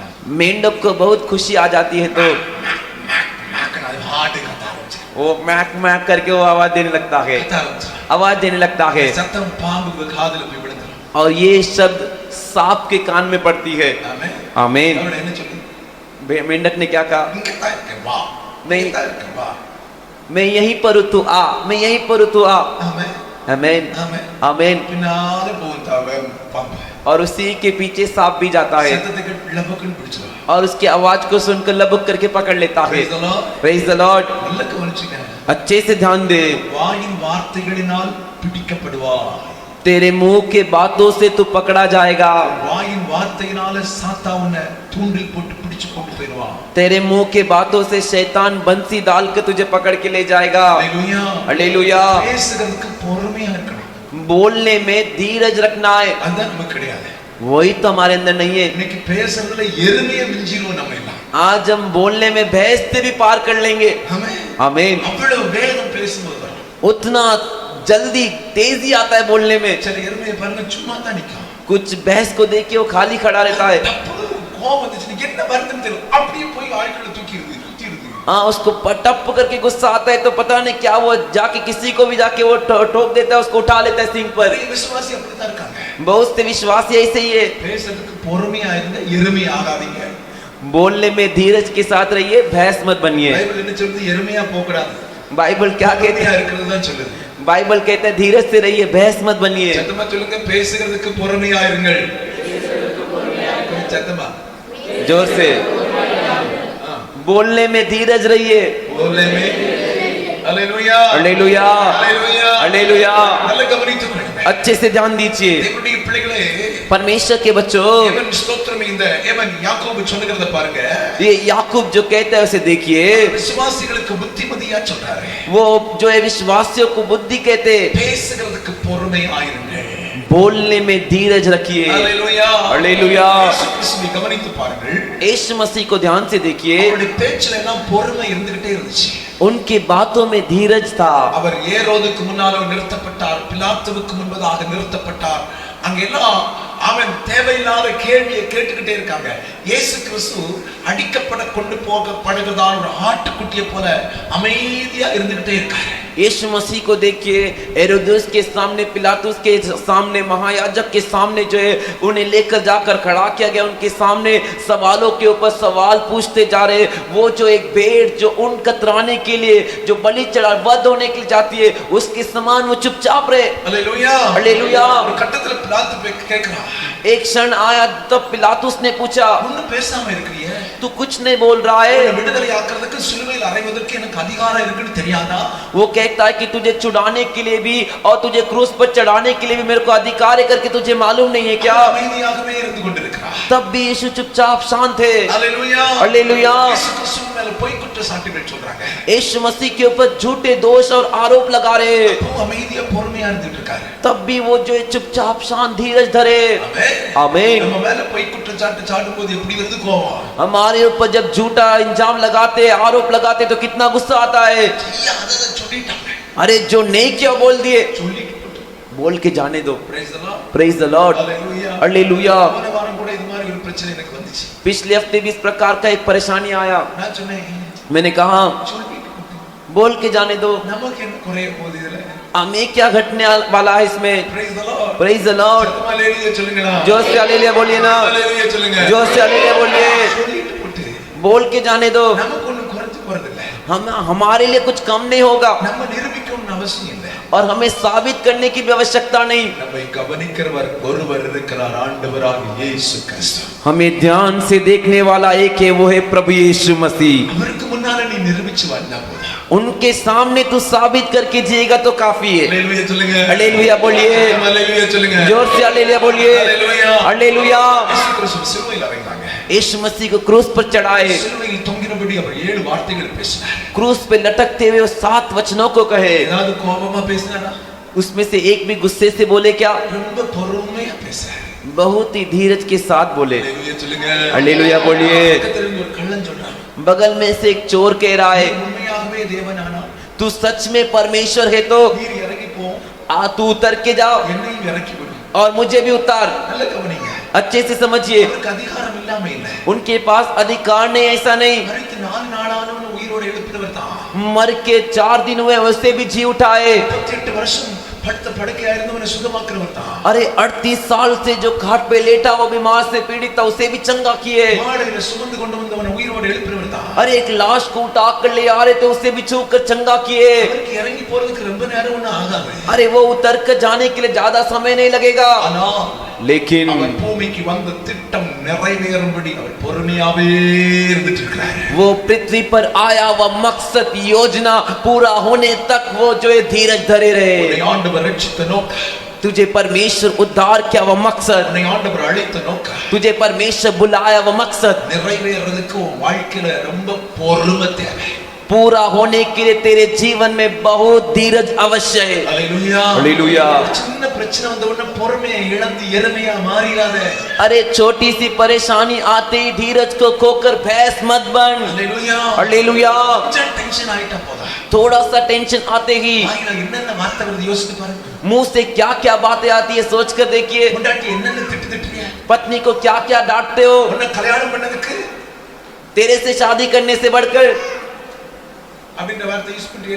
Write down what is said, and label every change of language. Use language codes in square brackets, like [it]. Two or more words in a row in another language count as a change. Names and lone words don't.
[hi] मेंढक को बहुत खुशी आ जाती है तो [ta] அது ஹார்ட் கத்த ஆரம்பிச்சு, [hi] वो मैक मैक करके वो आवाज देने लगता है, [ta] கத்த ஆரம்பிச்சு. [hi] आवाज देने लगता है। [ta] சத்தம் பாம்புக்கு காதுல போய் விழுந்துரும். [hi] और ये शब्द सांप के कान में पड़ती है। [ta] ஆமென். [hi] आमीन। [ta] தவளை என்ன சொல்லுது? [hi] मेंढक ने क्या कहा? [ta] இங்க தான் இருக்க வா. [hi] नहीं। [ta] இங்க தான் இருக்க வா. [hi] मैं यहीं पर हूं तू आ, मैं यहीं पर हूं तू आ। [ta] ஆமென். [hi] आमीन। [ta] ஆமென். [hi] आमीन। [ta] பின்னால போகும் தவளை பாம்பு. [hi] और उसी के पीछे सांप भी जाता है [ta] சத்தத்தை கேட்டு லபக்குன்னு பிடிச்சிரும். [hi] और उसकी आवाज को सुनकर लबक करके पकड़ लेता है। [en] Praise the Lord. Praise the Lord. [ta] நல்ல கவனிச்சுங்க. [hi] अच्छे से ध्यान दे। [ta] வாயின் வார்த்தைகளினால் பிடிக்கப்படுவாய். [hi] तेरे मुंह के बातों से तू पकड़ा जाएगा। [ta] வாயின் வார்த்தையினால சாத்தா உன்னை தூண்டில் போட்டு பிடிச்சு கொண்டு போயிடுவான். [hi] तेरे मुंह के बातों से शैतान बंसी डाल के तुझे पकड़ के ले जाएगा। [ta] ஹalleluya. [hi] हालेलुया। [ta] பேசுறதுக்கு பொறுமையா இருக்கணும். [hi] बोलने में धीरज रखना है, [ta] அதான் நமக்கு கிடையாது. [hi] वही तो हमारे अंदर नहीं है। [ta] இன்னைக்கு பேசுறதுல எருமையை மிஞ்சிரும் நம்ம எல்லாம். [hi] आज हम बोलने में भैंस से भी पार कर लेंगे। [ta] ஆமென். [hi] आमीन। [ta] அவ்வளவு வேகம் பேசும்போது [hi] उतना जल्दी तेजी आता है बोलने में। [ta] சில எருமையை பாருங்க, சும்மா தான் நிக்கும். [hi] कुछ भैंस को देख के वो खाली खड़ा रहता है। [ta] கோபம் வந்துச்சு, என்ன வருதுன்னு தெரியல, அப்படியே போய் ஆட்களை தூக்கிடுது, சுத்திடுது. [hi] हाँ, उसको पटप करके गुस्सा आता है तो पता नहीं क्या वो जाके किसी को भी जाके वो ठोक देता है, उसको उठा लेता है सिंग पर। [ta] நிறைய விசுவாசி அப்படிதான் இருக்காங்க. [hi] बहुत से विश्वासी ऐसे ही है। [ta] பேசுறதுக்கு பொறுமையா இருங்க, எருமை ஆகாதீங்க. [hi] बोलने में धीरज के साथ रहिए, भैंस मत बनिए। [ta] பைபிள் என்ன சொல்லுது? எருமையா போக கூடாது. [hi] बाइबल क्या कहते [ta] பொறுமையா [hi] हैं? [ta] இருக்கிறது தான் சொல்லுது. [hi] बाइबल कहते हैं धीरज से रहिए, भैंस मत बनिए। [ta] சத்தமா சொல்லுங்க, பேசுகிறதுக்கு பொறுமையா இருங்கள். கொஞ்சம் சத்தமா. [hi] जोर से बोलने में धीरज रहिए। बोलने में हालेलुया हालेलुया हालेलुया हालेलुया। [ta] நல்ல கவனித்துக்கொள்ளுங்க [hi] अच्छे से ध्यान दीजिए [ta] தேவனுடைய பிள்ளைகளே [hi] परमेश्वर के बच्चों। [ta] எவன் ஸ்தோத்திரம் இந்த எவன் யாக்கோபு சொல்லுகிறத பாருங்க [hi] ये याकूब जो कहता है उसे देखिए। [ta] விசுவாசிகளுக்கு புத்திமதியா சொல்றாரு [hi] वो जो है विश्वासियों को बुद्धि कहते, [ta] பேசுகிறதுக்கு பொறுமையாயிருங்கள் [hi] बोलने में धीरज रखिए। हालेलुया हालेलुया। [ta] இயேசு கிறிஸ்துவை கவனித்து பாருங்கள் [hi] यीशु मसीह को ध्यान से देखिए। [ta] அவருடைய பேச்சில எல்லாம் பொறுமை இருந்துகிட்டே இருந்துச்சு [hi] उनकी बातों में धीरज था। [ta] அவர் ஏரோதுக்கு முன்னால நிறுத்தப்பட்டார் பிலாத்துவுக்கு முன்பதாக நிறுத்தப்பட்டார் அங்கெல்லாம் அவன் தேவையில்லாத கேள்வியை கேட்டுக்கிட்டே இருக்காங்க இயேசு கிறிஸ்து அடிக்கப்பட கொண்டு போகப்படுகிறதான ஒரு ஆட்டுக்குட்டியை போல அமைதியா இருந்துகிட்டே இருக்காரு [hi] यीशु मसीह को देखिए, हेरोदेस के सामने, पिलातुस के सामने, महायाजक के सामने जो है उन्हें लेकर जाकर खड़ा किया गया। उनके सामने सवालों के ऊपर सवाल पूछते जा रहे। वो जो एक भेड़ जो उन कतराने के लिए जो बलि चढ़ा वध होने के लिए जाती है उसके समान वो चुपचाप रहे। हालेलुया हालेलुया। [ta] ஒரு கட்டத்துல பிலாத்து கேக்குறான் [hi] एक क्षण आया तब पिलातुस ने पूछा, [ta] ஒண்ணும் பேசாம இருக்கறியே [hi] तू कुछ नहीं बोल रहा है? [ta] விடுதலை ஆக்குறதுக்கு சிலுவையில் அறைவதற்கு எனக்கு அதிகாரம் இருக்குன்னு தெரியாதா? [hi] वो कहता है कि तुझे छुड़ाने के लिए भी और तुझे क्रूस पर चढ़ाने के लिए भी मेरे को अधिकार है करके तुझे मालूम नहीं है क्या? [ta] அமைதியாகவே இருந்து கொண்டிருக்கிறார் [hi] तब भी यीशु चुपचाप शांत थे। हालेलुया हालेलुया। [ta] இயேசு கிறிஸ்து மேல பொய் குற்றச்சாட்டுகள் சொல்றாங்க [hi] यीशु मसीह के ऊपर झूठे दोष और आरोप लगा रहे। [ta] அப்போ அமைதியா பொறுமையா இருந்துட்டு இருக்காரு [hi] तब भी वो जो है चुपचाप शांत धीरज धरे। आमीन। [ta] நம்ம மேல பொய் குற்றச்சாட்டு சாடும்போது எப்படி வருது கோபம் [hi] हमारे ऊपर जब झूठा इंजाम लगाते, आरोप लगाते तो कितना गुस्सा आता है। [ta] ஐயா அத சொல்லிட்டாங்க [hi] अरे जो नहीं किया बोल दिए, [ta] சொல்லிட்டு [hi] बोल के जाने दो। [en] praise the Lord Praise the Lord. [hi] हालेलुया हालेलुया। [ta] போன வாரம் கூட இது மாதிரி ஒரு பிரச்சனை எனக்கு வந்துச்சு [hi] पिछले हफ्ते भी इस प्रकार का एक परेशानी आया। [ta] நான் சொன்னேன் [hi] मैंने कहा [ta] சொல்லிட்டு [hi] बोल के जाने दो, [ta] நமக்கு என்ன குறைய போகுது இதுல [hi] हमें क्या घटने वाला है इसमें। [en] praise the Lord Praise the Lord. [ta] சத்தமா ஹalleluya சொல்லுங்கடா [hi] जोर से हालेलुया बोलिए ना, [ta] ஹalleluya சொல்லுங்க [hi] जोर से हालेलुया बोलिए। [ta] சொல்லிட்டு போட்டு [hi] बोल के जाने दो, [ta] நமக்கு ஒண்ணும் குறைஞ்சு போறது இல்ல [hi] हमारे लिए कुछ कम नहीं होगा [ta] நம்ம நிரூபிக்கணும்னு அவசியம் இல்ல [hi] और हमें साबित करने की भी आवश्यकता नहीं। [ta] நம்மை கவனிக்கிறவர் ஒருவர் இருக்கிறார் ஆண்டவராகிய இயேசு கிறிஸ்து [hi] हमें ध्यान से देखने वाला एक है, वो है प्रभु यीशु मसीह। [ta] அவருக்கு முன்னால நீ நிரூபிச்சு வந்தா போதும் [hi] उनके सामने तू साबित करके जिएगा तो काफी है। [ta] ஹalleluya சொல்லுங்க [hi] हालेलुया बोलिए, [ta] ஹalleluya சொல்லுங்க [hi] जोर से हालेलुया बोलिए। [ta] ஹalleluya [hi] हालेलुया। [ta] இயேசு கிறிஸ்து சிலுவையில் அறைந்தாங்க [hi] यीशु मसीह को क्रूस पर चढ़ाए। [ta] சிலுவையில் தொங்கினபடி அவர் 7 வார்த்தைகள் பேசினார் [hi] क्रूस पे लटकते हुए वो 7 वचनों को कहे। [ta] ஏதாவது கோபமா பேசினாரா [hi] उसमें से एक भी गुस्से से बोले क्या? [ta] ரொம்ப பொறுமையா பேசுறார் [hi] बहुत ही धीरज के साथ बोले। [ta] ஹalleluya சொல்லுங்க [hi] हालेलुया बोलिए। [ta] பக்கத்துல இருந்து ஒரு கள்ளன் சொல்றான் [hi] बगल में से एक चोर कह रहा है, [ta] உண்மையாகவே தேவனானா [hi] तू सच में परमेश्वर है तो [ta] நீர் இறங்கி போ [hi] आ तू उतर के जाओ [ta] என்னையும் இறக்கி விடு [hi] और मुझे भी उतार। [ta] நல்ல கவனிங்க [hi] अच्छे से समझिए, [ta] அவருக்கு அதிகாரம் இல்லாம இல்ல [hi] उनके पास अधिकार नहीं, ऐसा नहीं। [ta] மரித்து 4 நாளானவன உயிரோட எழுப்பினவர் தான் [hi] मर के 4 दिन हुए उससे भी जी उठाए। [ta] 38 வருஷம் படுத்த படுக்கையா இருந்தவனை சுகமாக்குறவர் தான் [hi] अरे 38 साल से जो खाट पे लेटा वो बीमार से पीड़ित था उसे भी चंगा किए। [ta] மாடையில சுமந்து கொண்டு வந்தவனை உயிரோட எழுப்பினவர் தான் [hi] अरे एक लाश को उठा कर ले आ रहे थे उसे भी छू कर चंगा किए। [ta] அவருக்கு இறங்கி போறதுக்கு ரொம்ப நேரம் ஒண்ணும் ஆகாது [hi] अरे वो उतर कर जाने के लिए ज्यादा समय नहीं लगेगा। [ta] ஆனா [hi] लेकिन [ta] அவர் பூமிக்கு வந்த திட்டம் நிறைவேறும்படி அவர் பொறுமையாவே இருந்துட்டு இருக்கிறார் [hi] वो पृथ्वी पर आया वह मकसद योजना पूरा होने तक वो जो है धीरज धरे रहे। [ta] உன்னை ஆண்டவர் ரட்சித்த நோக்கம் [hi] तुझे परमेश्वर उद्धार किया वह मकसद, [ta] உன்னை ஆண்டவர் அழைத்த நோக்கம் [hi] तुझे परमेश्वर बुलाया वह मकसद [ta] நிறைவேறதுக்கு உன் வாழ்க்கையில ரொம்ப பொறுமை தேவை [hi] पूरा होने के लिए तेरे जीवन में बहुत धीरज अवश्य है। [ta] ஹalleluya [hi] हालेलुया। [ta] சின்ன பிரச்சனை வந்த உடனே பொறுமையை இழந்து எருமையா மாறிடாத [hi] अरे छोटी सी परेशानी आते ही धीरज को खोकर भैंस मत बन। [ta] ஹalleluya [hi] हालेलुया। [ta] கொஞ்சம் டென்ஷன் ஆயிட்டா போதா [hi] थोड़ा सा टेंशन आते ही [ta] வாயில என்னென்ன வார்த்தை வருது யோசித்து பாருங்க [hi] मुंह से क्या क्या बातें आती है सोच कर देखिए। [ta] பொண்டாட்டி என்னென்ன திட்டுறியா [hi] पत्नी को क्या क्या डांटते हो, [ta] உன்னை கல்யாணம் பண்ணதுக்கு [hi] तेरे से शादी करने से बढ़कर [ta] அப்படின்ற வார்த்தை யூஸ் பண்றீங்களா